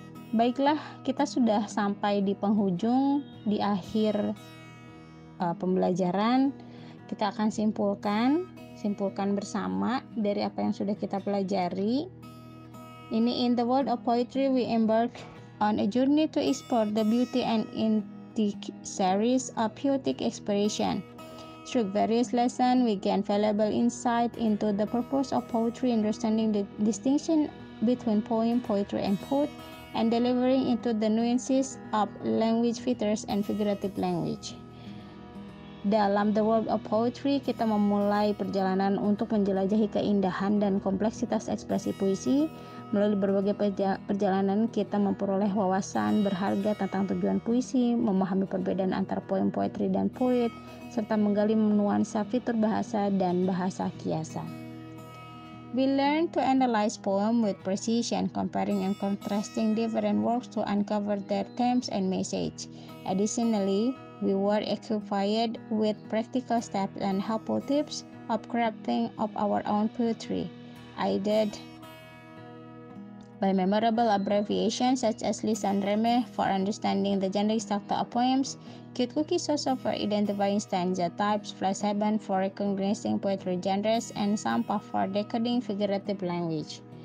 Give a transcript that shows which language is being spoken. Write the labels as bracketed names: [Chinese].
[Indonesian] Baiklah, kita sudah sampai di penghujung, di akhir pembelajaran. Kita akan simpulkan bersama dari apa yang sudah kita pelajari. [English] Ini in the world of poetry, we embark on a journey to explore the beauty and intricacies of poetic expression. Through various lessons, we gain valuable insight into the purpose of poetry, understanding the distinction between poem, poetry, and poet, and delivering into the nuances of language features and figurative language. [Indonesian] Dalam [English] the world of poetry, [Indonesian] kita memulai perjalanan untuk menjelajahi keindahan dan kompleksitas ekspresi puisi. Melalui berbagai perjalanan, kita memperoleh wawasan berharga tentang tujuan puisi, memahami perbedaan antara poem, poetry, dan poet, serta menggali nuansa fitur bahasa dan bahasa kiasan. [English] We learn to analyze poem with precision, comparing and contrasting different works to uncover their themes and message. Additionally, we were equipped with practical steps and helpful tips of crafting of our own poetry, aided by memorable abbreviations such as Lisan Remeh for understanding the generic structure of poems, Cute Cookie Soso for identifying stanza types, Flash Heaven for recognizing poetry genres, and Sampah for decoding figurative language.